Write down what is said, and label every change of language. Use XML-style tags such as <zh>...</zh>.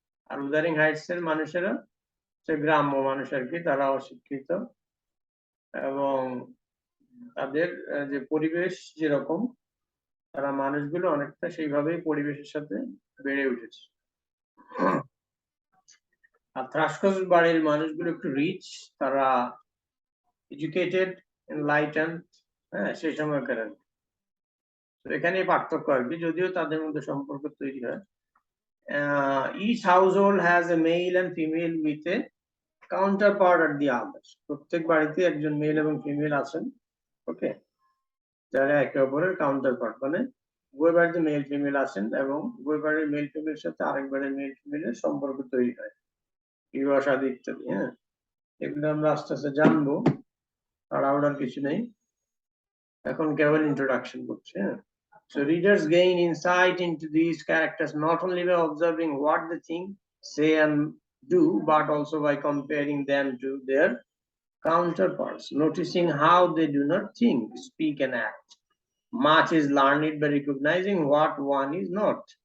<bn>আর Wuthering Heights এর মানুষেরা সে গ্রাম্য মানুষ আর কি, তারা অশিক্ষিত, এবং তাদের যে পরিবেশ যেরকম, তারা মানুষগুলো অনেকটা সেইভাবেই পরিবেশের সাথে বেড়ে উঠেছে। আর থ্রাশকোজ বাড়ির মানুষগুলো একটু রিচ, তারা এডুকেটেড, এনলাইটেন, হ্যাঁ সেই সময়কার। তো এখানে পার্থক্য আর কি, যদিও তাদের মধ্যে সম্পর্ক তৈরি হয়।</bn> <en>Each household has a male and female with a counterpart at the other.</en> <bn>প্রত্যেক বাড়িতে একজন মেল এবং ফিমেল আছেন, ওকে, যারা একে অপরের কাউন্টারপার্ট, মানে উভয় বাড়িতে মেল ফিমেল আছেন এবং উভয় বাড়ির মেল ফিমেলের সাথে আরেক বাড়ির মেল ফিমেলের সম্পর্ক তৈরি হয়, বিবাহ শাদী ইত্যাদি। হ্যাঁ, এগুলো আমরা আস্তে আস্তে জানবো, তাড়াহুড়ার কিছু নেই, এখন কেবল ইন্ট্রোডাকশন করছে।</bn> <en>হ্যাঁ, so readers gain insight into these characters not only by observing what they think, say and do, but also by comparing them to their counterparts, noticing how they do not think, speak and act. Much is learned by recognizing what one is not.</en>